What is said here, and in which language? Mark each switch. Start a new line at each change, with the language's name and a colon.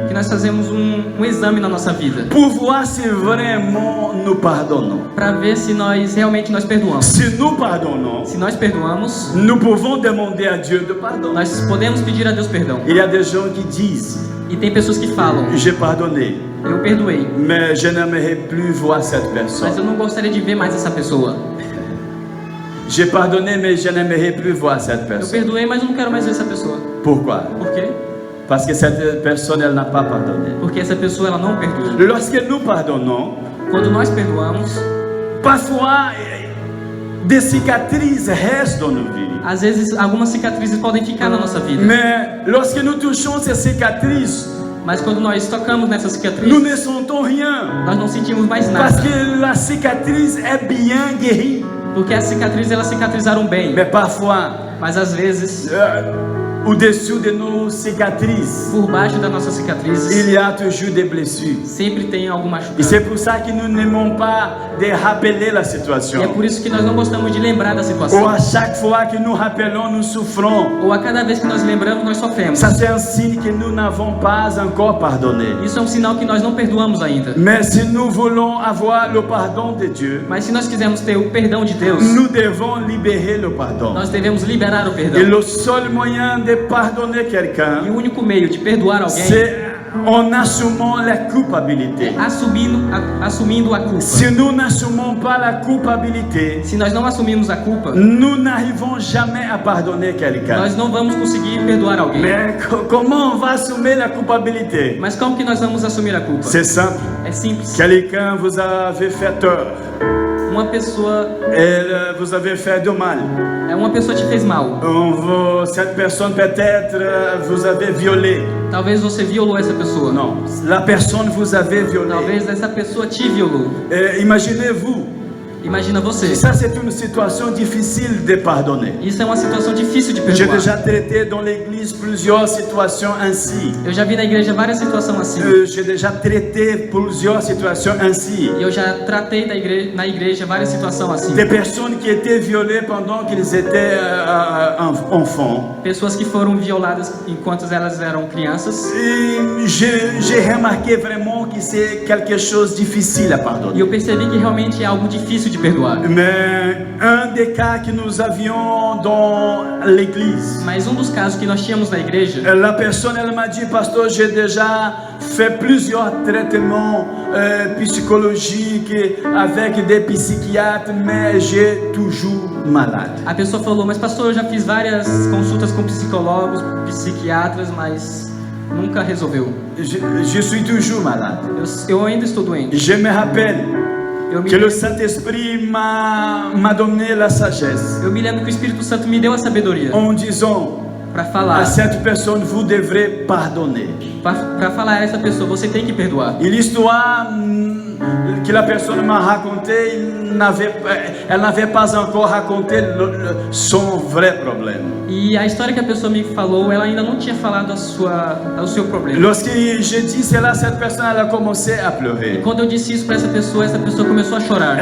Portuguese: que nós fazemos um exame na nossa vida
French: pour voir si vraiment nous pardonnons.
Portuguese: para ver se nós realmente nós perdoamos.
French: Si nous pardonnons,
Portuguese: Se nós perdoamos,
French: nous pouvons demander à Dieu de pardon.
Portuguese: nós podemos pedir a Deus perdão.
French: Il y a des gens qui disent,
Portuguese: E tem pessoas que falam:
French: j'ai pardonné,
Portuguese: eu perdoei,
French: mais je n'aimerais plus voir cette
Portuguese: mas
French: personne.
Portuguese: eu não gostaria de ver mais essa pessoa.
French: J'ai pardonné, mais je n'aimerais plus voir cette
Portuguese: Eu
French: personne.
Portuguese: perdoei, mas eu não quero mais ver essa pessoa.
French: Pourquoi?
Portuguese: Por quê?
French: Parce que cette personne, elle n'a pas pardonné.
Portuguese: Porque essa pessoa ela não perdoa.
French: Lorsque nous pardonnons,
Portuguese: Quando nós perdoamos,
French: parfois des cicatrices restent dans nos vies.
Portuguese: às vezes algumas cicatrizes podem ficar na nossa vida.
French: Mais lorsque nous touchons ces cicatrices,
Portuguese: Mas quando nós tocamos nessas
French: nous
Portuguese: cicatrizes,
French: ne sentons rien.
Portuguese: nós não sentimos mais
French: Parce que la cicatrice est bien guérie.
Portuguese: Porque as cicatrizes elas cicatrizaram bem.
French: Mais parfois,
Portuguese: Mas às vezes,
French: au-dessus de nos cicatrices,
Portuguese: por baixo das nossas cicatrizes,
French: il y a toujours des blessures.
Portuguese: sempre tem algo
French: Et
Portuguese: machucado.
French: c'est pour ça que nous n'aimons pas de rappeler la
Portuguese: E é
French: situation.
Portuguese: por isso que nós não gostamos de lembrar da Ou situação.
French: à chaque fois que nous rappelons, nous souffrons.
Portuguese: Ou a cada vez que nós lembramos, nós sofremos.
French: Ça, c'est un signe que nous n'avons pas encore pardonné.
Portuguese: Isso é um sinal que nós não perdoamos ainda.
French: Mais si nous voulons avoir le pardon de Dieu,
Portuguese: Mas se nós quisermos ter o perdão de Deus,
French: nous devons libérer le pardon.
Portuguese: nós devemos liberar o
French: Et
Portuguese: perdão.
French: le seul moyen de pardonner
Portuguese: E
French: quelqu'un,
Portuguese: o único meio de perdoar alguém
French: c'est en assumant la culpabilité.
Portuguese: Assumindo a culpa.
French: Si nous n'assumons pas la culpabilité,
Portuguese: Se nós não assumirmos a culpa,
French: nous n'arrivons jamais à pardonner quelqu'un.
Portuguese: nós não vamos conseguir perdoar alguém.
French: Mais comment on va assumer la culpabilité?
Portuguese: Mas como que nós vamos assumir a culpa?
French: C'est simple.
Portuguese: É simples.
French: Quelqu'un vous avait fait tort.
Portuguese: Uma pessoa
French: Vous avez fait du mal.
Portuguese: uma pessoa te fez mal.
French: Cette personne peut-être vous avez violé.
Portuguese: Talvez você violou essa pessoa.
French: Non, la personne vous avait violé.
Portuguese: Talvez essa pessoa te violou.
French: Imaginez-vous,
Portuguese: Imagina você.
French: ça c'est une situation difficile de pardonner.
Portuguese: Isso é uma situação difícil de
French: J'ai
Portuguese: perdoar.
French: déjà traité dans l'église plusieurs situations ainsi.
Portuguese: Eu já vi na igreja várias situações assim.
French: J'ai déjà traité plusieurs situations ainsi.
Portuguese: E eu já tratei na igreja várias situações assim.
French: Des personnes qui étaient violées pendant qu'ils étaient enfants.
Portuguese: Pessoas que foram violadas enquanto elas eram crianças.
French: Et j'ai remarqué vraiment que c'est quelque chose de difficile à
Portuguese: E
French: pardonner.
Portuguese: eu percebi que realmente é algo difícil de perdoar.
French: Mais un des cas que nous avions dans l'église,
Portuguese: Mas dos casos que nós tínhamos na igreja,
French: la personne elle m'a dit, pasteur, j'ai déjà fait plusieurs traitements psychologiques avec des psychiatres, mais j'ai toujours malade.
Portuguese: a pessoa falou, mas pastor, eu já fiz várias consultas com psicólogos, psiquiatras, mas nunca resolveu.
French: Je suis toujours malade.
Portuguese: Eu ainda estou doente.
French: Je me rappelle
Portuguese: Eu me,
French: que le Saint-Esprit m'a donné la sagesse
Portuguese: eu me lembro que o Espírito Santo me deu a sabedoria
French: en disant
Portuguese: para
French: à
Portuguese: falar,
French: cette personne, vous devrez pardonner.
Portuguese: para falar a essa pessoa, você tem que perdoar.
French: Et l'histoire que la personne m'a racontée, elle n'avait pas encore raconté son vrai problème.
Portuguese: E a história que a pessoa me falou, ela ainda não tinha falado o seu problema.
French: Lorsque j'ai dit cela, cette personne elle a commencé à pleurer.
Portuguese: Quando eu disse isso para essa pessoa começou a chorar.